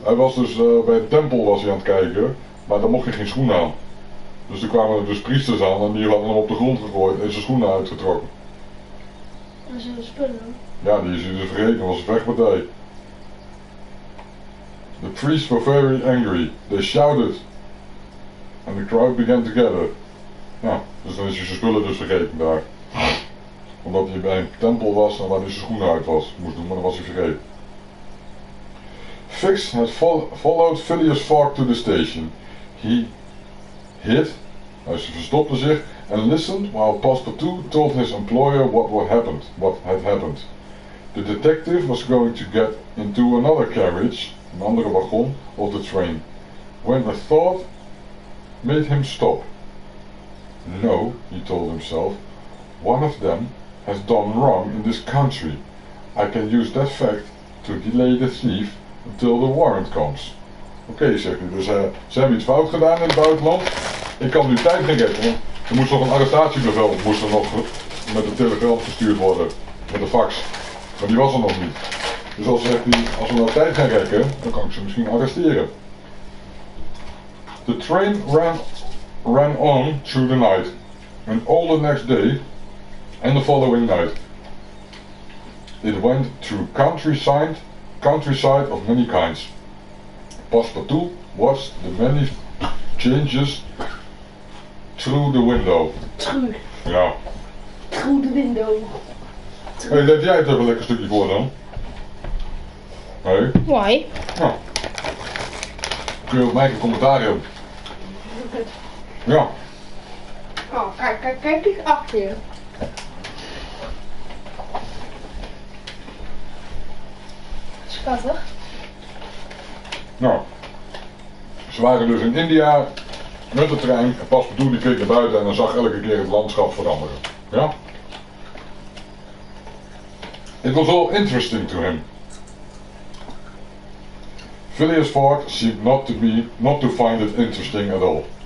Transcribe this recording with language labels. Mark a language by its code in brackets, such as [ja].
[nl] Hij was dus bij de tempel was hij aan het kijken, maar daar mocht hij geen schoenen aan. Dus er kwamen er dus priesters aan en die hadden hem op de grond gegooid en zijn schoenen uitgetrokken. Dat zijn de spullen. Ja, die is hij dus vergeten, dat was een vechtpartij. [en] The priests were very angry. They shouted. And the crowd began to gather. [nl] Ja, dus dan is hij zijn spullen dus vergeten daar. Omdat hij bij een tempel was en waar hij zijn schoenen uit moest doen, maar dan was hij vergeten. [en] Fix had followed Phileas Fogg to the station. He hid, [nl] hij verstopte zich, [en] and listened while Passepartout told his employer what had happened. The detective was going to get into another carriage, [nl] een andere wagon, [en] of the train, when a thought made him stop. No, he told himself, one of them has done wrong in this country. I can use that fact to delay the thief until the warrant comes. [nl] Oké, zegt hij, dus ze hebben iets fout gedaan in het buitenland. Ik kan nu tijd gaan geven, want er moest nog een arrestatiebevel moest er nog met een telegram gestuurd worden, met een fax. Maar die was er nog niet. Dus als zegt hij, als we nou tijd gaan rekken, dan kan ik ze misschien arresteren. [en] The train ran on through the night, and all the next day and the following night. It went through countryside of many kinds. Passepartout watched the many changes through the window. True. [nl] Ja. [en] Through the window. [nl] Hey, lees jij het even een lekker stukje voor dan? Hey? [en] Why? [nl] Nou. Kun je op mij een commentaar hebben? Ja. Oh, kijk eens achter je. Schattig. Nou. Ze waren dus in India met de trein en Passepartout die keek naar buiten en dan zag elke keer het landschap veranderen. Ja? [en] It was all interesting to him. Phileas Fogg seemed not to find it interesting at all.